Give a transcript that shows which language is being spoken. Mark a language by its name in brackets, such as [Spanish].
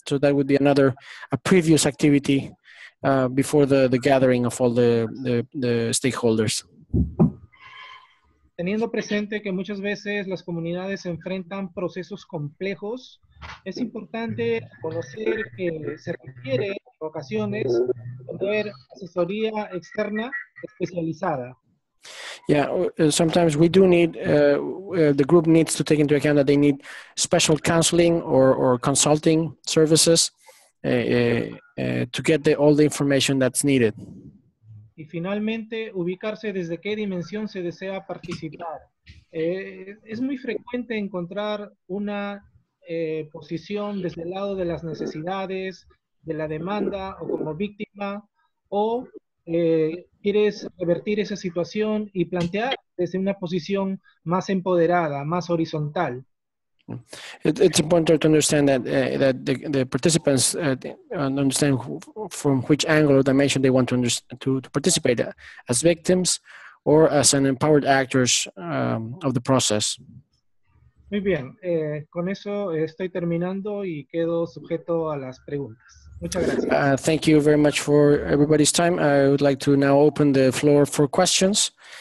[English] So that would be a previous activity before the gathering of all the stakeholders. [Spanish] Teniendo presente que muchas veces las comunidades enfrentan procesos complejos Es importante conocer que se requiere en ocasiones tener asesoría externa especializada. [English] Yeah, sometimes we do need, the group needs to take into account that they need special counseling or consulting services to get all the information that's needed. [Spanish] Y finalmente, ubicarse desde qué dimensión se desea participar. Es muy frecuente encontrar una posición desde el lado de las necesidades, de la demanda o como víctima, o quieres revertir esa situación y plantear desde una posición más empoderada, más horizontal. [English] It's important to understand that that the participants understand from which angle or dimension they want to participate as victims or as an empowered actors of the process. [Spanish] Muy bien, con eso estoy terminando y quedo sujeto a las preguntas. Muchas gracias. [English] Thank you very much for everybody's time. I would like to now open the floor for questions.